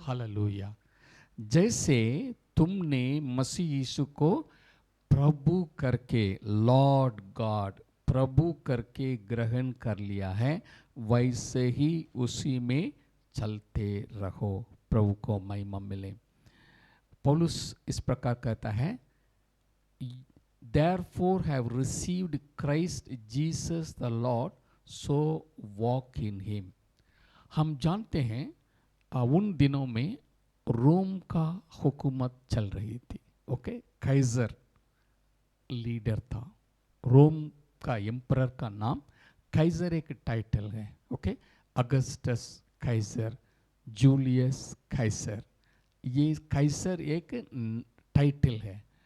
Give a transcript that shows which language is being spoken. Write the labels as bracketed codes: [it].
[hi] Hallelujah. जैसे तुमने मसीह यीशु को प्रभु करके, [en] lord God, [hi] प्रभु करके ग्रहण कर लिया है, वैसे ही उसी में चलते रहो। प्रभु को महिमा मिले। पौलुस इस प्रकार कहता है, [en] therefore have received Christ Jesus the Lord, so walk in him। [hi] हम जानते हैं उन दिनों में रोम का हुकूमत चल रही थी। ओके, काइजर लीडर था। रोम का एम्परर का नाम काइजर एक टाइटल है। Okay, Augustus Kaizer, Julius Kaizer, ये काइजर एक टाइटल है।